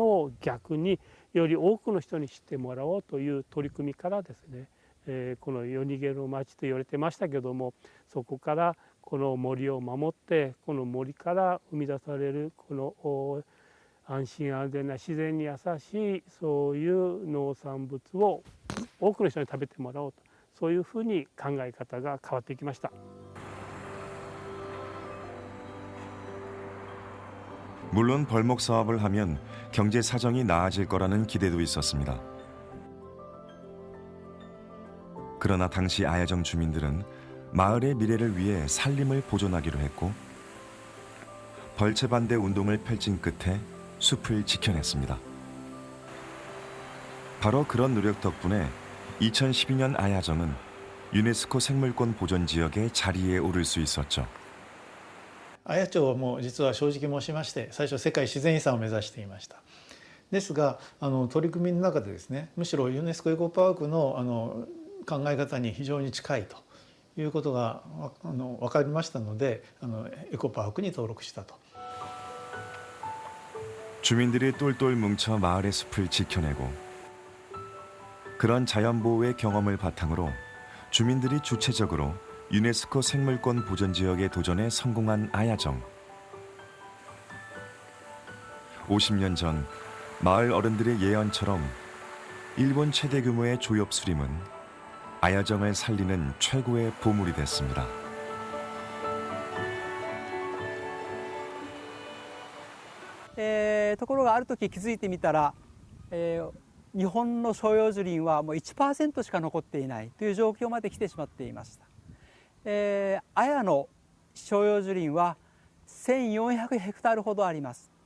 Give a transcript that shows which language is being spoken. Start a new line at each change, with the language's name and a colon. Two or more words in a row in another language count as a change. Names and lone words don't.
Japanese: を逆により多くの人に知ってもらおうという取り組みからですね、この夜逃げの町と言われてましたけども、そこからこの森を守って、この森から生み出されるこの安心安全な自然に優しいそういう農産物を多くの人に食べてもらおうと、そういうふうに考え方が変わっていきました。
Korean: 물론 벌목 사업을 하면 경제 사정이 나아질 거라는 기대도 있었습니다. 그러나 당시 아야정 주민들은 마을의 미래를 위해 산림을 보존하기로 했고 벌채 반대 운동을 펼친 끝에 숲을 지켜냈습니다. 바로 그런 노력 덕분에 2012년 아야정은 유네스코 생물권 보전 지역의 자리에 오를 수 있었죠.
Japanese: 綾町も実は正直申しまして最初世界自然遺産を目指していました。ですが取り組みの中でですね、むしろユネスコエコパークの考え方に非常に近いということが分かりましたのでエコパークに登録したと。
Korean: 주민들이 똘똘 뭉쳐 마을의 숲을 지켜내고 그런 자연보호의 경험을 바탕으로 주민들이 주체적으로 유네스코 생물권 보전 지역의 도전에 성공한 아야정. 50년 전 마을 어른들의 예언처럼 일본 최대 규모의 조엽 수림은 아야정을 살리는 최고의 보물이 됐습니다.
Japanese: ところがある時気づいてみたら、日本の照葉樹林はもう 1% しか残っていないという状況まで来てしまっていました。綾の照葉樹林は1400ヘクタールほどあります。